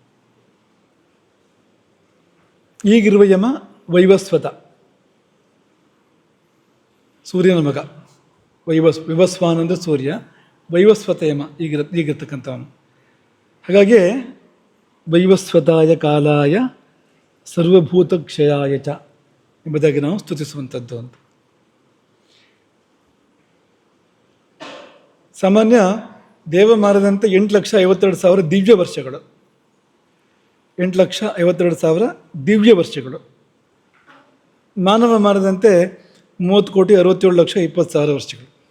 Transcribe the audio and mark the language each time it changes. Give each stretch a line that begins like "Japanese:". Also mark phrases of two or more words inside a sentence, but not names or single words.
Kannada: ಈಗಿರುವ ಯಮ ವೈವಸ್ವತ, ಸೂರ್ಯನ ಮಗ. ವಿವಸ್ವಾನ್ ಅಂದರೆ ಸೂರ್ಯ, ವೈವಸ್ವತ ಯಮ ಈಗಿರ್ತಕ್ಕಂಥವನು. ಹಾಗಾಗಿ
Sanskrit: ವೈವಸ್ವತಾಯ ಕಾಲಾಯ ಸರ್ವಭೂತ ಕ್ಷಯಾಯ ಚ
Kannada: ಎಂಬುದಾಗಿ ನಾವು ಸ್ತುತಿಸುವಂಥದ್ದು ಅಂತ. ಸಾಮಾನ್ಯ ದೇವಮಾನದಂತೆ 8,52,000 ದಿವ್ಯ ವರ್ಷಗಳು, 8,52,000 ದಿವ್ಯ ವರ್ಷಗಳು. ಮಾನವ ಮಾನದಂತೆ 30,67,20,000 ವರ್ಷಗಳು.